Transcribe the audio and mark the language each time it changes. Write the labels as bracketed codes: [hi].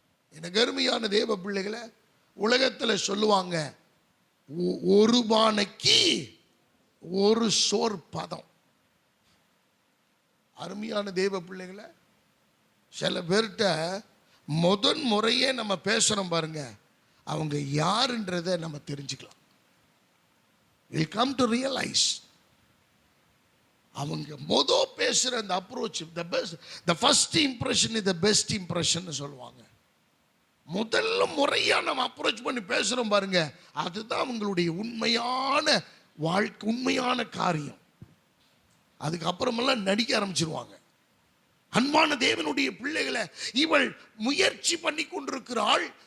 [ta] எனக்கு அருமையான தேவ பிள்ளைகளை, உலகத்துல சொல்லுவாங்க, ஒரு பானைக்கு ஒரு சோர் பதம். அருமையான தேவ பிள்ளைகளை, சில பேர்கிட்ட முதன் முறையே நம்ம பேசுறோம் பாருங்க, அவங்க யாருன்றதை நம்ம தெரிஞ்சுக்கலாம். [en] We'll come to realize [ta] அவங்க பேசுற அந்த approach, [en] the first impression is the best impression [ta] சொல்லுவாங்க. முதல்ல முறையா நம்ம அப்ரோச் பண்ணி பேசுறோம் பாருங்க, அதுதான் அவங்களுடைய உண்மையான வாழ்க்கை, உண்மையான காரியம். அதுக்கப்புறமெல்லாம் நடிக்க ஆரம்பிச்சிருவாங்க. அன்பான தேவனுடைய பிள்ளைகளை, இவள் முயற்சி பண்ணி கொண்டிருக்கிறாள்.